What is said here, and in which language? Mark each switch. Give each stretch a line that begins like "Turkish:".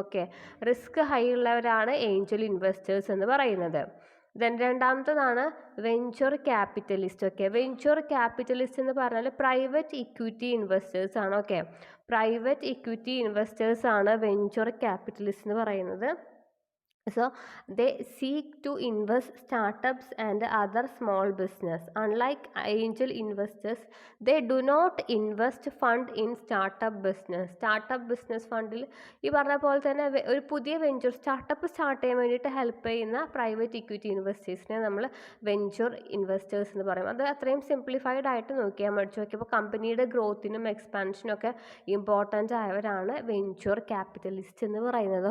Malayalam: Okay, risk high ഉള്ളവരാണ് Angel investors എന്ന് പറയുന്നത്. രണ്ടാമത്തതാണ് venture capitalist. Okay, venture capitalist എന്ന് പറഞ്ഞാൽ പ്രൈവറ്റ് ഇക്വിറ്റി ഇൻവെസ്റ്റേഴ്സ് ആണ്. ഓക്കെ, പ്രൈവറ്റ് ഇക്വിറ്റി ഇൻവെസ്റ്റേഴ്സ് ആണ് വെഞ്ചർ ക്യാപിറ്റലിസ്റ്റ് എന്ന് പറയുന്നത്.
English: They seek to invest startups and other small business. Unlike angel investors, they do not invest fund in startup business.
Malayalam: Startup business ഫണ്ടിൽ ഈ പറഞ്ഞ പോലെ തന്നെ ഒരു പുതിയ വെഞ്ചർ സ്റ്റാർട്ടപ്പ് സ്റ്റാർട്ട് ചെയ്യാൻ വേണ്ടിയിട്ട് ഹെൽപ്പ് ചെയ്യുന്ന പ്രൈവറ്റ് ഇക്വിറ്റി ഇൻവെസ്റ്റേഴ്സിനെ നമ്മൾ വെഞ്ചർ ഇൻവെസ്റ്റേഴ്സ് എന്ന് പറയും. അത് അത്രയും സിംപ്ലിഫൈഡ് ആയിട്ട് നോക്കിയാൽ മടിച്ചു നോക്കിയപ്പോൾ കമ്പനിയുടെ ഗ്രോത്തിനും എക്സ്പാൻഷനും ഒക്കെ ഇമ്പോർട്ടൻ്റ് ആയവരാണ് വെഞ്ചർ ക്യാപിറ്റലിസ്റ്റ് എന്ന് പറയുന്നത്.